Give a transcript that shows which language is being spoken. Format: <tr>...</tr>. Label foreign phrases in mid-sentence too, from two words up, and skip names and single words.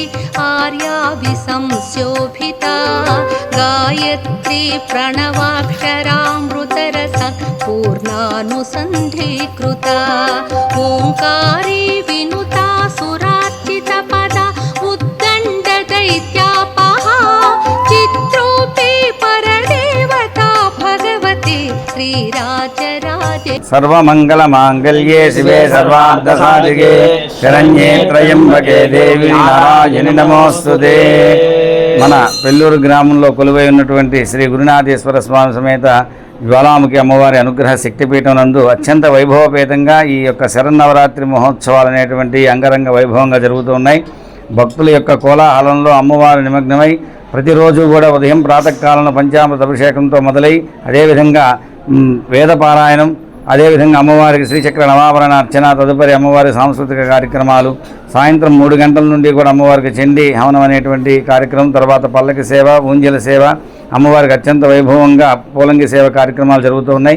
<sa>आर्याविसंशोभिता गायत्री प्रणवाक्षरामृतरस पूर्णानुसन्धीकृता ओङ्कारी विनुता सुरार्चितपदा उद्दण्डदैत्यापहा चित्रूपे परदेवता भगवती श्रीराजराजे सर्वमंगलमांगल्ये शिवे सर्वार्धसाधिके शरण्ये त्र्यंबके देवी नारायणि नमोस्तुते।</sa> <te>మన పెళ్ళూరు గ్రామంలో కొలువై ఉన్నటువంటి శ్రీ గురునాథేశ్వర స్వామి సమేత జ్వాలాముఖి అమ్మవారి అనుగ్రహ శక్తిపీఠం నందు అత్యంత వైభవపేతంగా ఈ యొక్క శరన్నవరాత్రి మహోత్సవాలు అనేటువంటి అంగరంగ వైభవంగా జరుగుతూ ఉన్నాయి. భక్తుల యొక్క కోలాహలంలో అమ్మవారి నిమగ్నమై ప్రతిరోజు కూడా ఉదయం ప్రాతకాలంలో పంచామృత అభిషేకంతో మొదలై అదేవిధంగా వేదపారాయణం, అదేవిధంగా అమ్మవారికి శ్రీచక్ర నవాభరణ అర్చన, తదుపరి అమ్మవారి సాంస్కృతిక కార్యక్రమాలు, సాయంత్రం 3 గంటల నుండి కూడా అమ్మవారికి చండీ హవనం అనేటువంటి కార్యక్రమం, తర్వాత పల్లకి సేవ, ఊంజల సేవ, అమ్మవారికి అత్యంత వైభవంగా పూలంగి సేవ కార్యక్రమాలు జరుగుతూ ఉన్నాయి.</te>